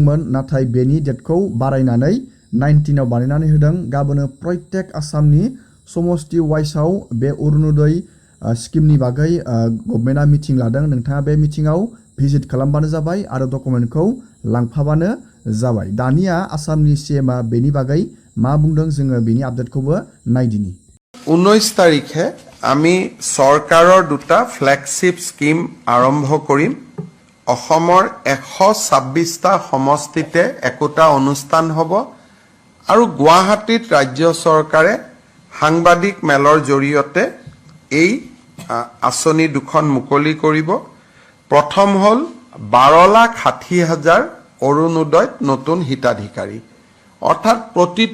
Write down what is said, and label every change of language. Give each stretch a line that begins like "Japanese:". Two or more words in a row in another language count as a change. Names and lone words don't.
Bodo: नाथाय बेनि डेटखौ बारायनानै 19 बानायनानै होदों गाबोनो प्रत्येक आसामनि समस्ति वाइसआव बे अरुणोदय स्किमनि बागै गभर्नमेन्टआ मिटिं लादों नोंथाङा बे मिटिंआव भिजिट खालामबानो जाबाय आरो डकुमेन्टखौ लांफाबानो जाबाय दानिया आसामनि सीएमआ बेनि बागै मा बुंदों जोङो बेनि आपडेटखौबो नायदिनि
Assamese: 19 तारिखे আমি সরকাৰৰ দুটা
English: flagship scheme
Assamese: আৰম্ভ কৰিম অসমৰ 126টা সমষ্টিতে একোটা অনুষ্ঠান হ'ব আৰু গুৱাহাটীত ৰাজ্য চৰকাৰে সাংবাদিক মেলৰ জৰিয়তে এই আঁচনি দুখন মুকলি কৰিব প্ৰথম হ'ল 12,60,000 অৰুণোদয় নতুন হিতাধিকাৰী অৰ্থাৎ প্ৰতিটো